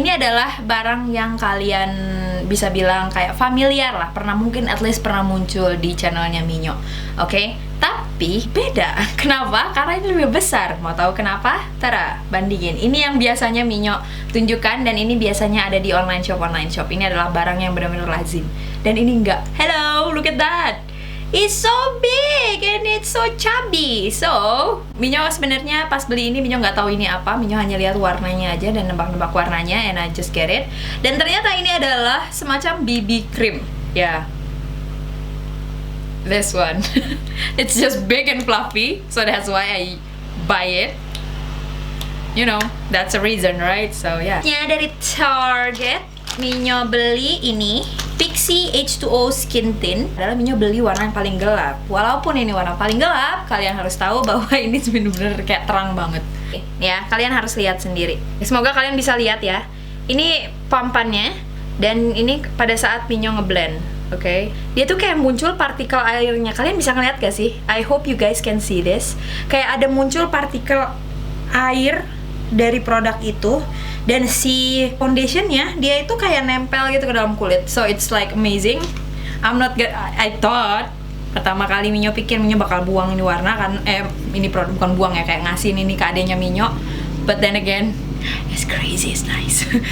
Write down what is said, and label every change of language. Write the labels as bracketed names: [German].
[Indonesian] Ini adalah barang yang kalian bisa bilang kayak familiar lah, mungkin at least pernah muncul di channelnya Minyo. Tapi beda. Kenapa? Karena ini lebih besar. Mau tahu kenapa? Tara, bandingin. Ini yang biasanya Minyo tunjukkan, dan ini biasanya ada di online shop. Ini adalah barang yang benar-benar lazim. Dan ini enggak. [English] Hello, look at that. It's so big and it's so chubby. [Indonesian] So, Minyo sebenarnya pas beli ini Minyo nggak tahu ini apa. Minyo hanya lihat warnanya aja dan nebak-nebak warnanya, [English] and I just get it. [Indonesian] Dan ternyata ini adalah semacam BB cream. [English] Ya, this one. It's just big and fluffy, so that's why I buy it. You know, that's a reason, right? So yeah. [Indonesian] Dari Target, Minyo beli ini Luxie H2O Skin Tint adalah Minyo beli warna yang paling gelap. Walaupun ini warna paling gelap, kalian harus tahu bahwa ini bener-bener kayak terang banget. Ya, kalian harus lihat sendiri. Semoga kalian bisa lihat ya. Ini pumpannya, dan ini pada saat Minyo ngeblend. Oke, dia tuh kayak muncul partikel airnya. Kalian bisa ngeliat gak sih? [English] I hope you guys can see this. [Indonesian] Kayak ada muncul partikel air dari produk itu, dan si foundationnya dia itu kayak nempel gitu ke dalam kulit. [English] So it's like amazing. I thought [Indonesian] pertama kali Minyo pikir Minyo bakal buang ini warna kan, ini produk bukan buang ya, kayak ngasih ini ke adenya Minyo. [English] But then again, it's crazy, it's nice.